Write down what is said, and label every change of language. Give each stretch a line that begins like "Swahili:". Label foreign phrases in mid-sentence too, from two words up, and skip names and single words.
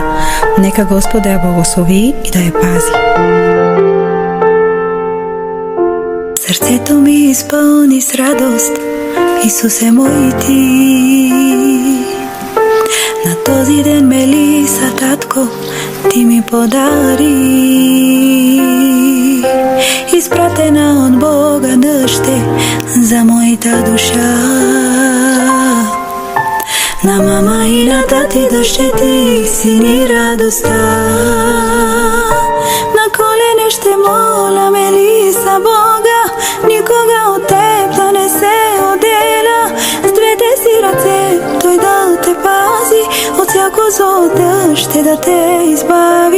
Macedonian: Нека Господ да ја благослови и да ја пази. Срцето ми исполни с радост, Исусе мој ти.
Bulgarian: На този ден Мелиса, татко, ти ми подари.
Macedonian: Испратена од Бога дъще за мојата душа.
Bulgarian: На мама и на тати дъще ти си ни радостта. На колене ще моля Мелиса Бога, никога от теб да не се отделя. С двете си ръце той да те пази, от всяко зло дъще да те избави.